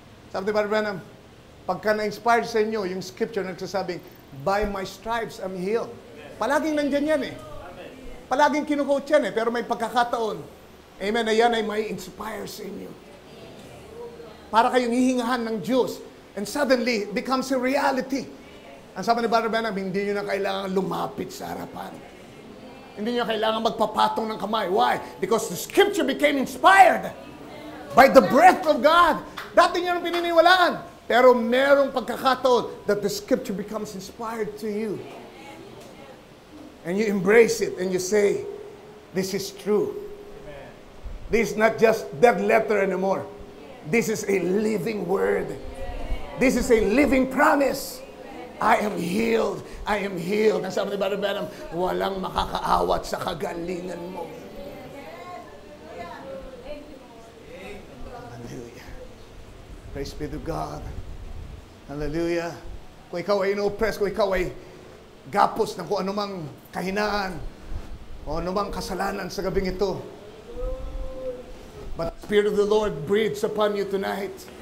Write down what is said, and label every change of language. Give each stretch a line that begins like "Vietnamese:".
Filipino: Sabi ni Brother Branham, pagka na-inspired sa inyo, yung scripture na nagsasabing,
English: by my stripes I'm healed.
Filipino: Palaging nandyan yan eh. Palaging kinukote yan eh, pero may pagkakataon, amen, na yan ay may inspire sa inyo. Para kayong hihingahan ng Diyos.
English: And suddenly, it becomes a reality.
Filipino: Ang sabi ni Brother Branham, hindi nyo na kailangan lumapit sa harapan. Hindi nyo kailangan magpapatong ng kamay.
English: Why? Because the scripture became inspired by the breath of God.
Filipino: Dati nyo nang pininiwalaan. Pero merong pagkakataon
English: that the scripture becomes inspired to you. And you embrace it and you say, this is true. This is not just dead letter anymore. This is a living word. This is a living promise. I am healed. I am healed.
Filipino: Ang sabi ni Brother Branham, walang makakaawat sa kagalingan mo.
English: Hallelujah. Praise be to God. Hallelujah.
Filipino: Kung ikaw ay ino-oppress, kung ikaw ay gapos ng kung anumang kahinaan o anumang kasalanan sa gabing ito,
English: but the Spirit of the Lord breathes upon you tonight.